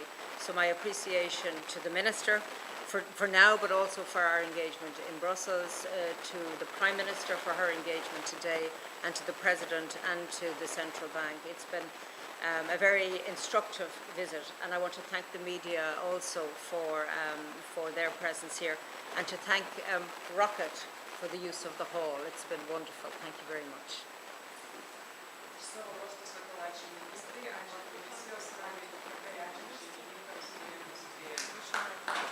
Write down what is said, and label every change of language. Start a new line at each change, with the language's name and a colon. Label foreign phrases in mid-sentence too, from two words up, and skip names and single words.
English: So my appreciation to the Minister for now, but also for our engagement in Brussels, to the Prime Minister for her engagement today, and to the President and to the Central Bank. It's been a very instructive visit, and I want to thank the media also for their presence here, and to thank Rocket for the use of the hall. It's been wonderful. Thank you very much.
Lithuanian: Savo ruožtu sakau ačiū ministrei, ačiū komisijos nariui, labai ačiū šeimininkams, kurie mus priėmė.